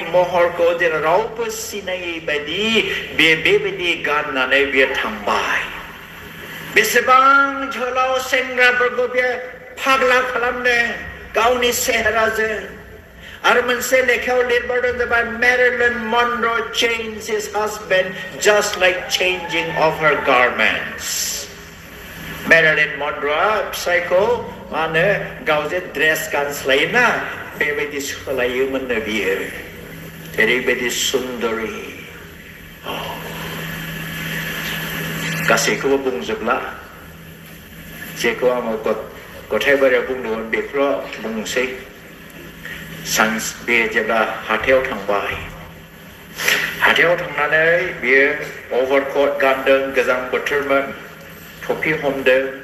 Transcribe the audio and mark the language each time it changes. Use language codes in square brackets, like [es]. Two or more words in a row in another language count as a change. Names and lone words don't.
[brx] महरखौ जेन रावबो सिनायै बायदि बेबायदि गाननानै बियो थांबाय बेसेबां जोलाव सेंग्राफोरखौ बियो फाग्ला खालामदों गावनि सेहेराजों आरो मोनसे लेखायाव लिरबोदों जाबाय मेरिलिन मनर' [en] changed his husband just like changing of her garments [brx] मेरिलिन मनर'आ फिसायखौ मा होनो गावजे ड्रेस गानस्लायोना बेबायदि सोलायोमोननो बियो ओरैबायदि सुन्दरी गासैखौबो बुंजोबला जेखौ आङो गथायबारियाव बुंदोंमोन बेखौल' बुंसै बे जेब्ला हाथायाव थांबाय हाथायाव थांनानै बियो अभारकट गानदों गोजां बोथोरमोन टफि हमदों